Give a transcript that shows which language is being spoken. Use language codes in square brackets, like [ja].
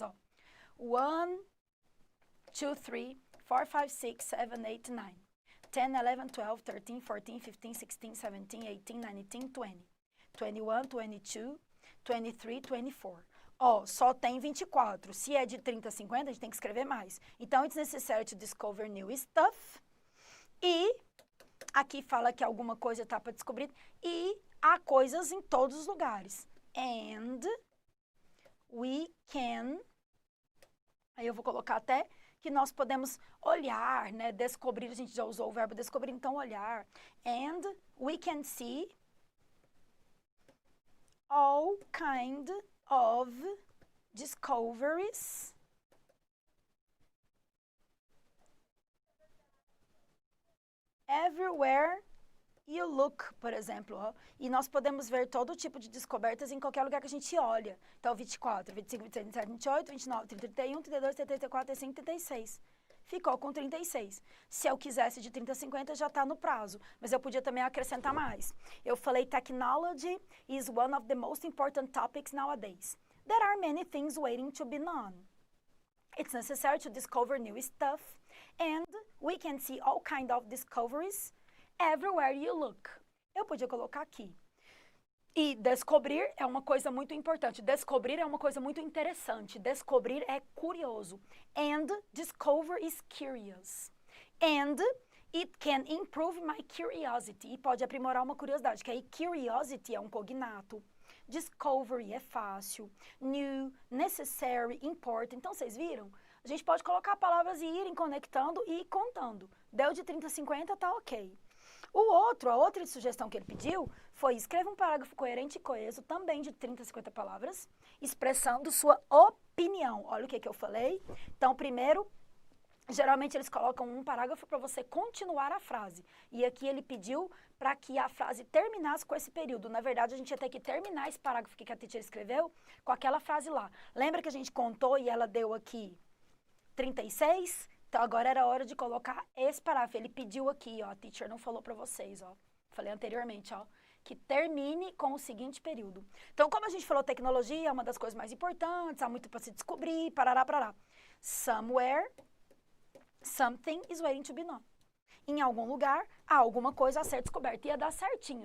[pt] Ó. 1, 2, 3, 4, 5, 6, 7, 8, 9, 10, 11, 12, 13, 14, 15, 16, 17, 18, 19, 20, 21, 22, 23, 24. Ó, só tem 24. Se é de 30 a 50, a gente tem que escrever mais. Então, [en] it's necessary to discover new stuff. [pt] E aqui fala que alguma coisa está para descobrir. E há coisas em todos os lugares. [en] And we can... [pt] Aí eu vou colocar até que nós podemos olhar, né? Descobrir, a gente já usou o verbo descobrir, então olhar. [en] And we can see all kind of discoveries everywhere you look, [pt] por exemplo. Ó, e nós podemos ver todo tipo de descobertas em qualquer lugar que a gente olha. Então, 24, 25, 26, 27, 28, 29, 30, 31, 32, 34, 35, 36. Ficou com 36. Se eu quisesse de 30 a 50, já está no prazo. Mas eu podia também acrescentar mais. Eu falei, [en] technology is one of the most important topics nowadays. There are many things waiting to be known. It's necessary to discover new stuff. And we can see all kind of discoveries everywhere you look. [pt] Eu podia colocar aqui. E descobrir é uma coisa muito importante. Descobrir é uma coisa muito interessante. Descobrir é curioso. [en] And discover is curious. And it can improve my curiosity. [pt] E pode aprimorar uma curiosidade, que aí curiosity é um cognato. Discovery é fácil. [en] New, necessary, important. [pt] Então, vocês viram? A gente pode colocar palavras e irem conectando e ir contando. Deu de 30 a 50, tá ok. A outra sugestão que ele pediu foi escreva um parágrafo coerente e coeso, também de 30 a 50 palavras, expressando sua opinião. Olha o que eu falei. Então, primeiro, geralmente eles colocam um parágrafo para você continuar a frase. E aqui ele pediu para que a frase terminasse com esse período. Na verdade, a gente ia ter que terminar esse parágrafo que a teacher escreveu com aquela frase lá. Lembra que a gente contou e ela deu aqui 36? Então, agora era hora de colocar esse parágrafo. Ele pediu aqui, ó, a teacher não falou para vocês, ó. Falei anteriormente, ó, que termine com o seguinte período. Então, como a gente falou, tecnologia é uma das coisas mais importantes, há muito para se descobrir, parará. [en] Somewhere, something is waiting to be known. [pt] Em algum lugar, há alguma coisa a ser descoberta. Ia dar certinho.